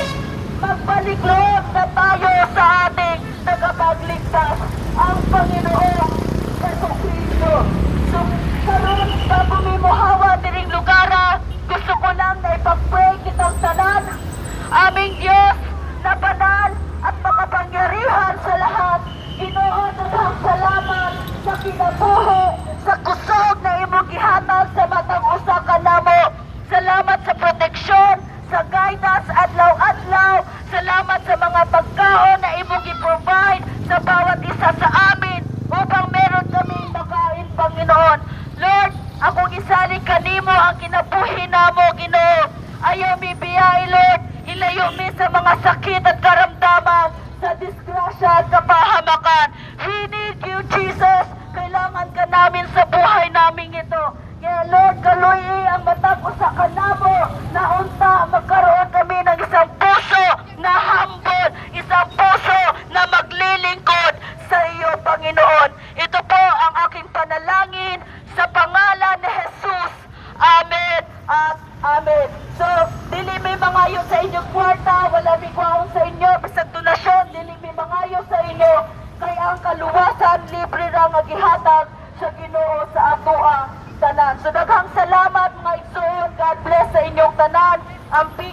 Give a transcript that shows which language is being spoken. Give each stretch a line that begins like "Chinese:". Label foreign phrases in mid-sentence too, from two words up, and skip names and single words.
Filipino: Magbalik loob na tayo sa ating tagapagligtas, ang Panginoon Jesucristo.
Cebuano: So, karon sa bumimuhawa diring lugara, gusto ko lang na ipag-pray kitang tanan.
Filipino: Aming Diyos na banal at makapangyarihan sa lahat,
Cebuano: Ginoo, daghang salamat sa kinabuhi, sa kusog na imong gihatag sa matang usa ka namo. Salamat sa proteksyon, sa guidance adlaw-adlaw. Salamat sa mga pagkaon imo gi-provide
Filipino: sa bawat isa sa amin upang meron kami makain, Panginoon.
Cebuano: Lord, ako gisali kanimo ang kinabuhi namo, Ginoo. Ayaw mi biyay, Lord.
Filipino: Ilayo mi sa mga sakit at karamdaman, sa disgrasya at kapahamakan.
English: We need you, Jesus.
Filipino: Kailangan ka namin sa buhay namin ito. Kaya Lord,
Cebuano: kaluyi ang matag usa ka namo na unta
Filipino: magkaroon kami ng isang puso na humble, isang puso na maglilingkod sa iyo, Panginoon. Ito po ang aking panalangin sa pangalan ni Jesus. Amen at amen.
Cebuano: So, dili may mangayo sa inyong kwarta, wala may kwaon sa inyo, bisag donasyon, dili may mangayo sa inyo, kaya ang kaluwasan, libre ra nga gihatag sa Ginoo sa ato ang tanan. So, daghang salamat mga igsoon.
English: God bless
Cebuano: sa inyong tanan.